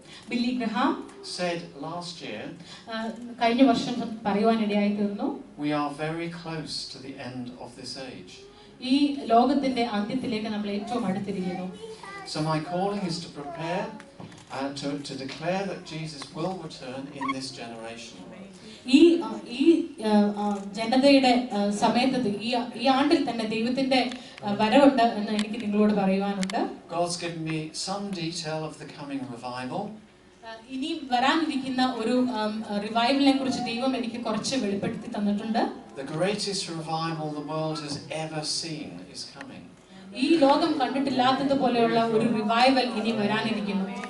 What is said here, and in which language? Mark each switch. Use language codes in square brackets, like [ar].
[en] Billy Graham said last year, [ml] കഴിഞ്ഞ വർഷം പറയുവാനിടയായി തീർന്നു, [en] we are very close to the end of this age. [ml] ഈ ലോകത്തിന്റെ അന്ത്യത്തിലേക്ക് നമ്മൾ ഏറ്റവും അടുത്തിരിക്കുന്നു. [en] So my calling is to prepare and to declare that Jesus will return in this generation. [ml] ഈ ജനതയുടെ സമയത്ത് ഈ ആണ്ടിൽ തന്നെ ദൈവത്തിന്റെ വരവുണ്ട് എന്ന് എനിക്ക് നിങ്ങളോട് പറയുവാനുണ്ട്. [en] God's given me some detail of the coming revival. [ml] ഇനി വരാനിരിക്കുന്ന ഒരു റിവൈവലിനെ കുറിച്ച് ദൈവം എനിക്ക് കുറച്ച് വെളിപ്പെടുത്തി തന്നിട്ടുണ്ട്. [en] The greatest revival the world has ever seen is coming. [ml] ഈ ലോകം കണ്ടിട്ടില്ലാത്തതുപോലെയുള്ള ഒരു റിവൈവൽ ഇനി വരാനിരിക്കുന്നു.